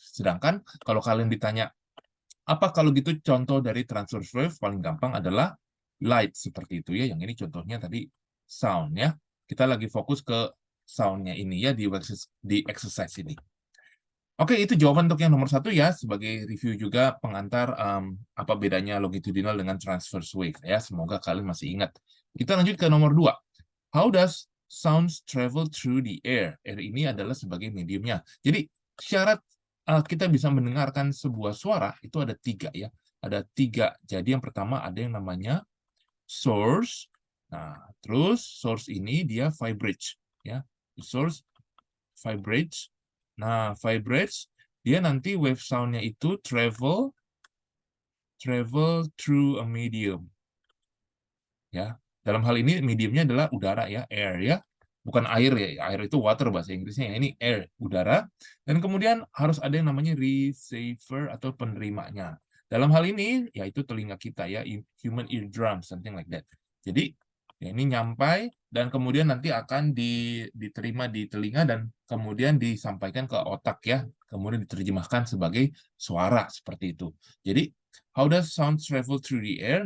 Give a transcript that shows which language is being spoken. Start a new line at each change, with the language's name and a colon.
Indonesian: Sedangkan kalau kalian ditanya, apa kalau gitu contoh dari transverse wave, paling gampang adalah light, seperti itu ya. Yang ini contohnya tadi sound ya. Kita lagi fokus ke sound-nya ini ya di exercise ini. Oke, itu jawaban untuk yang nomor 1 ya, sebagai review juga pengantar apa bedanya longitudinal dengan transverse wave ya. Semoga kalian masih ingat. Kita lanjut ke nomor 2.
English: How does sounds travel through the air?
Indonesian: Air ini adalah sebagai mediumnya. Jadi syarat kita bisa mendengarkan sebuah suara itu ada 3 ya. Ada 3. Jadi yang pertama ada yang namanya source. Nah, terus source ini dia vibrates ya.
English: Source vibrates.
Indonesian: Nah, vibrates dia nanti wave sound-nya itu
English: travel through a medium.
Indonesian: Ya. Dalam hal ini mediumnya adalah udara ya, air ya. Bukan air ya, air itu water bahasa Inggrisnya ya. Ini air, udara. Dan kemudian harus ada yang namanya receiver atau penerimanya. Dalam hal ini, yaitu telinga kita ya,
English: human eardrum, something like that.
Indonesian: Jadi, ya ini nyampai, dan kemudian nanti akan diterima di telinga, dan kemudian disampaikan ke otak ya. Kemudian diterjemahkan sebagai suara, seperti itu.
English: Jadi, how does sound travel through the air?